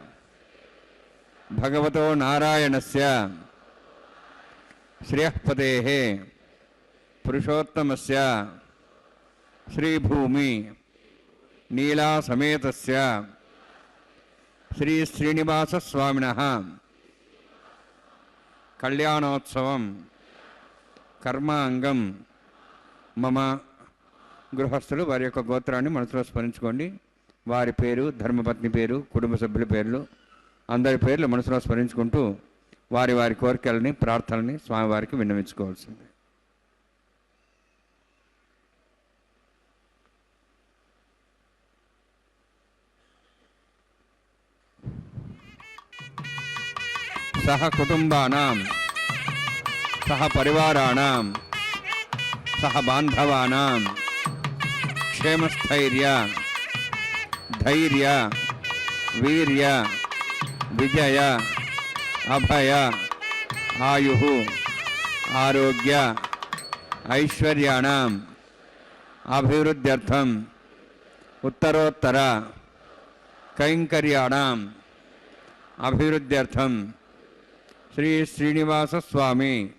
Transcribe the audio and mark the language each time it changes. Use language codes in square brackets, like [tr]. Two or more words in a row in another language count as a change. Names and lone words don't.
[sa] भगवतो नारायणस्य श्रेयःपतेः पुरुषोत्तमस्य श्रीभूमि नीला समेतस्य श्री श्रीनिवासस्वामिनः कल्याणोत्सवं कर्मांगं मम [te] గృహస్థులు వారి యొక్క గోత్రాన్ని మనసులో స్మరించుకోండి. వారి పేరు, ధర్మపత్ని పేరు, కుటుంబ సభ్యుల పేర్లు, అందరి పేర్లు మనసులో స్మరించుకుంటూ వారి వారి కోరికలని, ప్రార్థనని స్వామివారికి విన్నవించుకోవాల్సింది. [sa] సహ కుటుంబానాం సహ పరివారాణాం సహ బాంధవానాం क्षेमस्थैर्य धैर्य वीर्य विजय अभय आयुः आरोग्य ऐश्वर्याणाम् अभिवृद्ध्यर्थम् उत्तरोत्तर कैंकर्याणाम् अभिवृद्ध्यर्थम् श्री श्रीनिवास स्वामी